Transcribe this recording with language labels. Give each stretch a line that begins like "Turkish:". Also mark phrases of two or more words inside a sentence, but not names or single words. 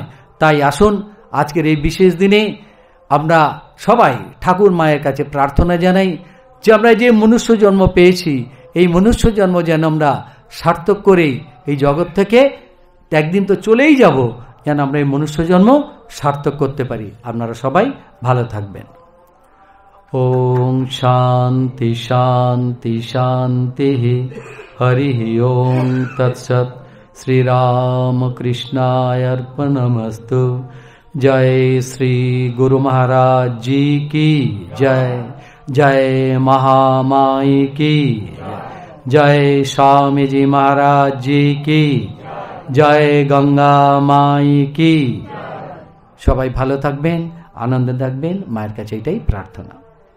Bangla: তাই আসুন আজকের এই বিশেষ দিনে আমরা সবাই ঠাকুর মায়ের কাছে প্রার্থনা জানাই যে আমরা যে মনুষ্য জন্ম পেয়েছি, এই মনুষ্য জন্ম যেন আমরা সার্থক করে এই জগৎ থেকে একদিন তো চলেই যাব, যেন আমরা এই মনুষ্য জন্ম সার্থক করতে পারি।
Sanskrit: আপনারা সবাই ভালো থাকবেন। ওম শান্তি শান্তি শান্তি। হরি ওম তৎসৎ। श्रीरामकृष्णाय अर्पणमस्तु।
Hindi: जय श्री गुरु महाराज जी की जय। जय महामाई की जय। स्वामी जी महाराज जी की जय गंगा माई की।
Bangla: সবাই ভালো থাকবেন, আনন্দে থাকবেন, মায়ের কাছে এটাই প্রার্থনা।